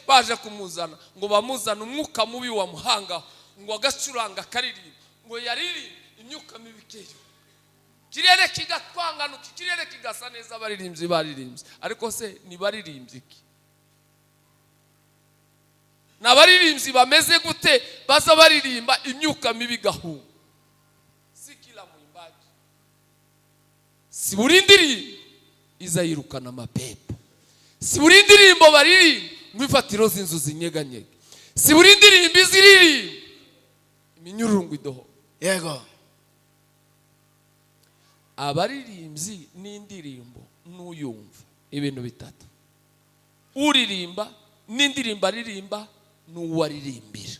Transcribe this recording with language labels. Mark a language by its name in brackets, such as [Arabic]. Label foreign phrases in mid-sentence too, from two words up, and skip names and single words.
[Kinyarwanda] Baje kumuzana ngo bamuzana umwuka mubi wamuhangaho ngo agacuranga karirimba, ngo yaririmba imyuka mibi keyo, kirere kigatwanganuka, kirere kigasa neza. Abaririmbyi baririmbye, ariko se ni baririmbye iki? N'abaririmbyi bameze gute baza baririmba imyuka mibi gahunga? [Swahili] Si kila mwimbaji, [Kinyarwanda] si buri ndirimbo iza yirukana amapepo, si buri ndirimbo baririmba ngo ifatiro z'inzu zinyeganyege, si buri ndirimbo iziririmba iminyururu idoho. Yego. Abaririmbyi n'indirimbo n'uyumva ibintu bitatu: uririmba n'indirimbo aririmba n'uwaririmbira.